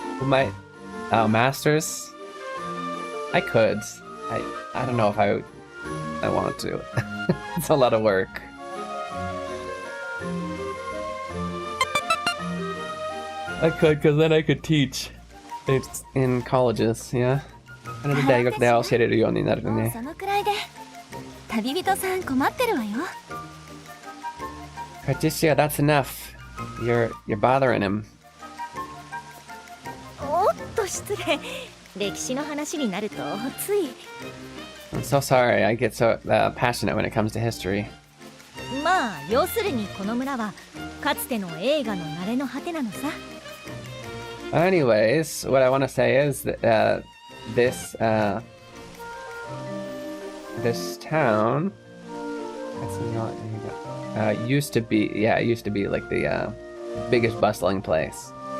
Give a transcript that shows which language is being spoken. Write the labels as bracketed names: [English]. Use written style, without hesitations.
[English] Masters? I could. I don't know if I want to. It's a lot of work. I could, because then I could teach. It's in colleges, yeah. [Japanese] なので大学で教えれるようになるね。そのくらいで旅人さん困ってるわよ。 [English] Patricia, that's enough. You're bothering him. [Japanese] おっと失礼。歴史の話になるとつい。 [English] I'm so sorry. I get so passionate when it comes to history. [Japanese] まあ要するにこの村はかつての映画の慣れの果てなのさ。 [English] Anyways, what I want to say is that this town, it's not, used to be like the biggest bustling place.